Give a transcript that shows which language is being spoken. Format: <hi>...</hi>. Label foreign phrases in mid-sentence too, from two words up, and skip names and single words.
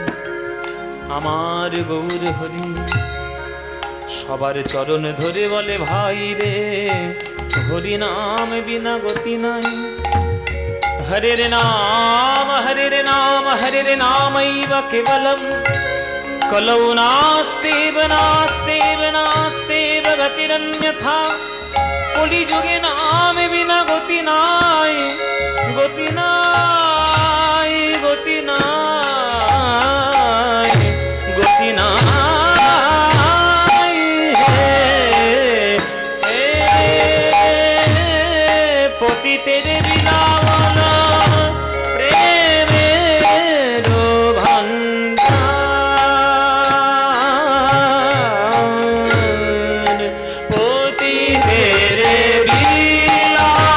<bn>আমার গৌর হরি সবার চরণ ধরে বলে, ভাই রে হরি নাম বিনা গতি নাই।</bn> <sa>হরের নাম হরের নাম হরের নামৈব কেবলম, কলৌ নাস্তেব নাস্তেব নাস্তেব গতিরন্যথা।</sa> <bn>কলিযুগে নাম বিনা গতি নাই, গতি নাই, গতি নাই, গতি নাই। পতিতের বিলাবল প্রেমের ভান্ডার, পতিতের বিলাবল</bn>